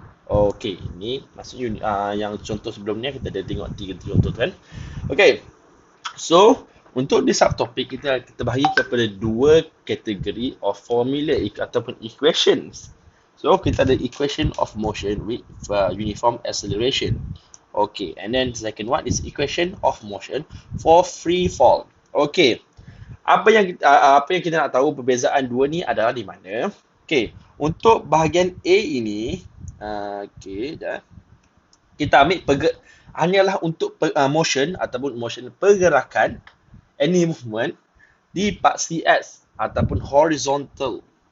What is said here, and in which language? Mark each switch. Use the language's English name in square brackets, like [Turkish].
[Malay] Okey, ini maksudnya yang contoh sebelum ni kita dah tengok tiga contoh kan. Okey. So, untuk di subtopik kita bahagi kepada dua kategori of formula ataupun equations. So, kita ada [English] equation of motion with uniform acceleration. Okay, and then second one is equation of motion for free fall. [Malay] Okay, apa yang kita nak tahu perbezaan dua ni adalah di mana? Okay, untuk bahagian A ini, dah. Kita ambil hanyalah untuk motion ataupun motion pergerakan, [English] any movement [Malay] di part CS ataupun horizontal.